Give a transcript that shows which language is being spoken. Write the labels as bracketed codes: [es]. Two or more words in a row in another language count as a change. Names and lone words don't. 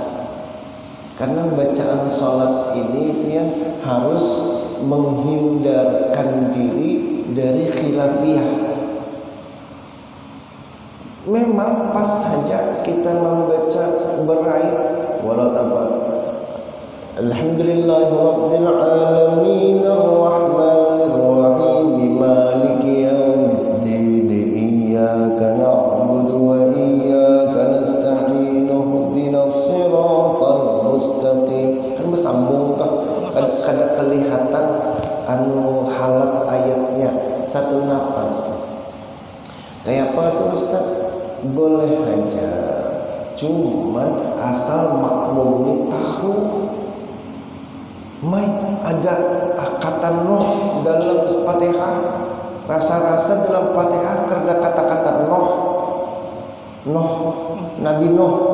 [id] Karena bacaan sholat ini yang harus menghindarkan diri dari khilafiyah. Memang pas saja kita membaca berait walau apa. [ar] الحمد لله رب العالمين الرحمن الرحيم مالك يوم الدين إياك نعبد وإياك نستعين اهدنا الصراط المستقيم. [bjn] Kan bersambung kan kada kelihatan anu halat ayatnya satu napas. [id] Kayak apa tuh Ustaz? Boleh aja, cuman asal makmum ini tahu ada kata noh dalam Fatihah, rasa-rasa dalam Fatihah ada kata-kata noh Nabi Nuh.